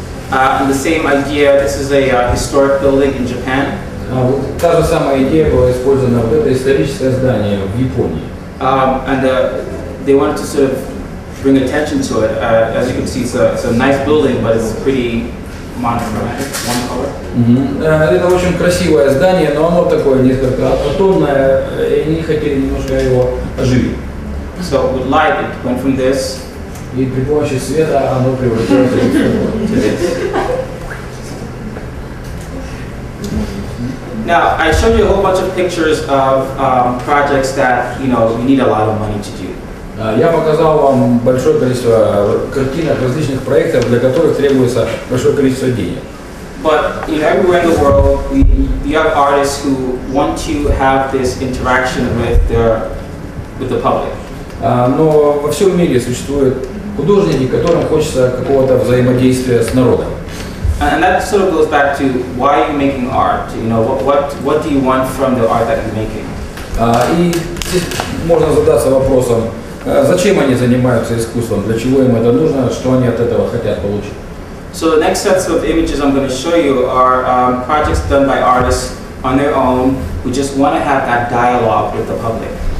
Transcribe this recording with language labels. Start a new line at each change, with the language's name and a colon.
English: And the same idea, this is a historic building in Japan.
Russian: Вот та же самая идея была использована в это историческое здание в Японии.
English: And they wanted to sort of bring attention to it. As you can see, it's a nice building, but it's pretty monochromatic, one color.
Russian: Это очень красивое здание, но оно такое несколько однотонное, и они хотели немножко его оживить.
English: So with light, it went from this
Russian: И при помощи света оно превратилось
English: to this. Now, I showed you a whole bunch of pictures of projects that you need a lot of money to do.
Russian: Я показал вам большое количество картинок различных проектов, для которых требуется большое количество денег.
English: But everywhere in the world, we have artists who want to have this interaction with the public.
Russian: Но во всем мире существуют художники, которым хочется какого-то взаимодействия с народом.
English: And that sort of goes back to why are you making art? What do you want from the art that you're making?
Russian: И здесь можно задаться вопросом, зачем они занимаются искусством, для чего им это нужно, что они от этого хотят получить.
English: So the next sets of images I'm going to show you are projects done by artists on their own who just want to have that dialogue with the public.